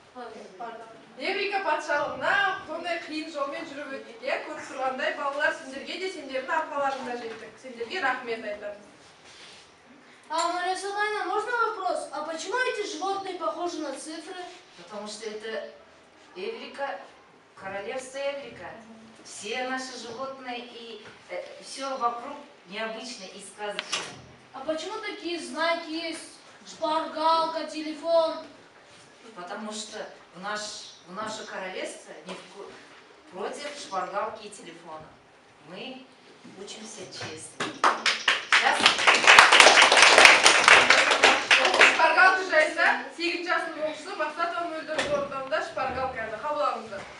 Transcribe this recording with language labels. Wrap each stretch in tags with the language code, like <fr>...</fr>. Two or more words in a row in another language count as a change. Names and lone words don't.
<kk>Еврика патшалығына сондай қиын жолмен жүріп өттік, иә? Көріп тұрғандай балалар, сендерге де сендердің арқаларында жеттік. Сендерге рахмет айтамыз.</kk> <ru>Мария Соловьевна, можно вопрос? А почему эти животные похожи на цифры? Потому что это Эврика, королевство Эврика. Все наши животные и все вокруг необычно и сказочно. А почему такие знаки есть? Шпаргалка, телефон. Потому что в наше королевство не против шпаргалки и телефона. Мы учимся честно. Сейчас.</ru> <kk>Шпаргалка жайында 8 жасының оқушысы Мақсат Мөлдірдің орындауында шпаргалканы қабыл алыңыздар.</kk>